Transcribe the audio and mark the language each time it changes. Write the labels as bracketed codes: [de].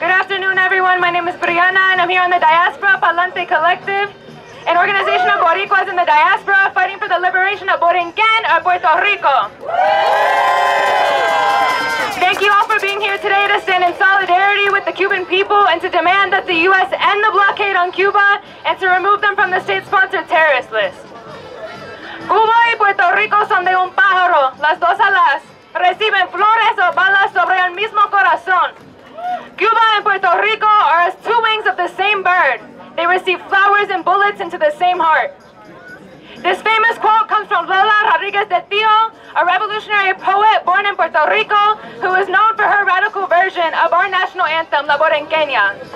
[en] Good afternoon, everyone. My name is Brianna, and I'm here on the Diaspora Pa'lante Collective, an organization of Boricuas in the diaspora fighting for the liberation of Borinquen or Puerto Rico. Thank you all for being here today to stand in solidarity with the Cuban people and to demand that the U.S. end the blockade on Cuba and to remove them from the state-sponsored terrorist list. [es] Cuba y Puerto Rico son de un pájaro, las dos alas, reciben flores o balas sobre el mismo corazón. [en] Cuba and Puerto Rico are as two wings of the same bird. They receive flowers and bullets into the same heart. This famous quote comes from Lola Rodriguez de Tio, a revolutionary poet born in Puerto Rico who is known for her radical version of our national anthem, La Borinqueña.